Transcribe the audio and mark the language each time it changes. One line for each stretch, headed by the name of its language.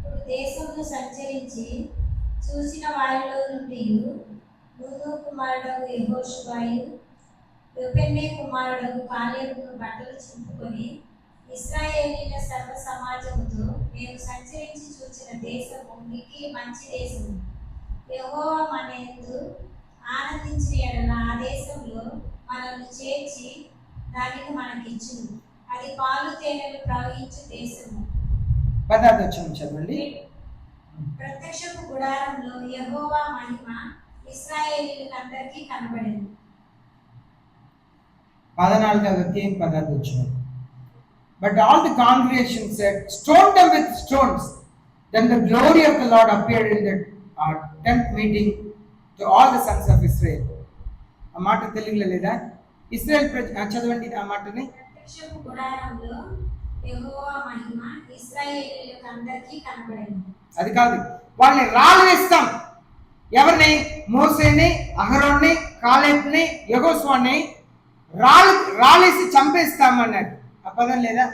Telugu: దేశంలో సంచరించి చూసిన వారిలో నుండి నూను కుమారుడు యెహోషువయు యెఫున్నె కుమారుడు కాలేబును బట్టలు చింపుకొని, ఇశ్రాయేలీయుల సర్వ సమాజముతో మేము సంచరించి చూచిన దేశము మిక్కిలి మంచి దేశము, యెహోవా మన యందు ఆనందించిన ఎడల ఆ దేశంలో మనల్ని చేర్చి దానిని మనకిచ్చును, అది పాలు తేనెలు ప్రవహించు దేశము. 10వ వచనం చదవండి. ప్రత్యక్షపు గుడారంలో యెహోవా మహిమ ఇశ్రాయేలీయులందరికీ కనబడింది. 14వ అధ్యాయం 10వ వచనం.
English: But all the congregation said, stone them with stones. Then the glory of the Lord appeared in the tent meeting to all the sons of Israel.
Telugu: ఆ మాట తెలుగులో లేదా? ఇశ్రాయేల్ చదవండి ఆ మాటని. ప్రత్యక్షపు గుడారంలో యెహోవా మహిమ ఇశ్రాయేలీయులందరికీ కనబడింది. అది కాదు, వాళ్ళని రాళ్ళు వేస్తాం, ఎవరిని? మోసేని, అహరోన్ని, కాలేబుని, యెహోషువని రాళ్ళేసి చంపేస్తామన్నారు. ఆ పదం లేదా?